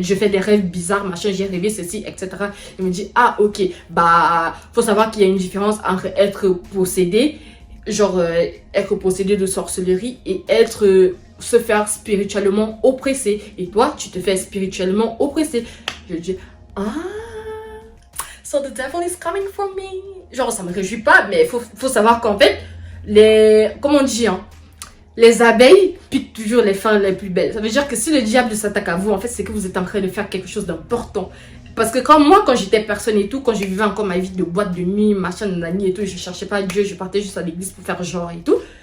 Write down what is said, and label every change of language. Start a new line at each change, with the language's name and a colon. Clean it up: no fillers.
French: Je fais des rêves bizarres, machin, j'ai rêvé ceci, etc. Il me dit, ah ok. Bah, faut savoir qu'il y a une différence entre être possédé, genre être possédé de sorcellerie et être se faire spirituellement oppressé. Et toi, tu te fais spirituellement oppressé. Je lui dis, ah.
English: So the devil is coming for me.
French: Genre, ça me réjouit pas, mais faut savoir qu'en fait, comment on dit, hein, les abeilles piquent toujours les fins les plus belles. Ça veut dire que si le diable s'attaque à vous, en fait, c'est que vous êtes en train de faire quelque chose d'important. Parce que quand j'étais personne et tout, quand je vivais encore ma vie de boîte de nuit, machin, nanani et tout, je cherchais pas Dieu, je partais juste à l'église pour faire genre et tout.